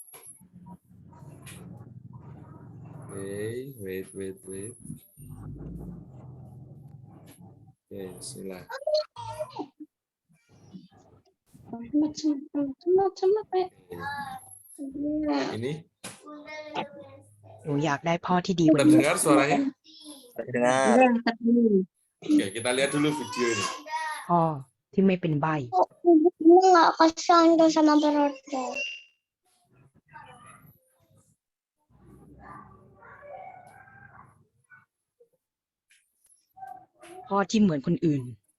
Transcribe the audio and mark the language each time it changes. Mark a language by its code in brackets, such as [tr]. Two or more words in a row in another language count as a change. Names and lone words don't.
[id] Oke, wait. Oke, bismillah. Ini [th] หนูอยากได้พ่อที่ดีกว่านี้ [id] terdengar suaranya? Terdengar. Oke, kita lihat dulu video ini. [th] พ่อที่ไม่เป็นใบ้ [id] nggak kasihan tuh sama perutnya. [th] พ่อที่เหมือนคนอื่น